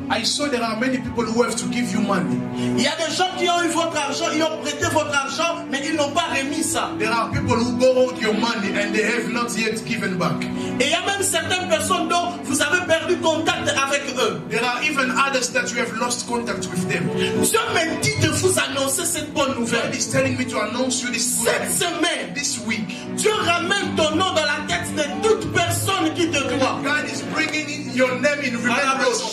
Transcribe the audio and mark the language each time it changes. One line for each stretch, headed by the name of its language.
English: I saw there are many people who have to give you money.
French: Il y a des gens qui ont eu votre argent, ils ont prêté votre argent, mais ils n'ont pas remis ça.
English: There are people who borrowed your money and they have not yet given back.
French: Et il y a même certaines personnes dont vous avez perdu contact avec eux.
English: There are even others that you have lost contact with them.
French: Dieu me dit de vous annoncer cette bonne nouvelle.
English: God is telling me to announce you this
French: Cette semaine,
English: this week.
French: Dieu ramène ton nom dans la tête de toute personne qui te doit.
English: God is bringing your name in remembrance.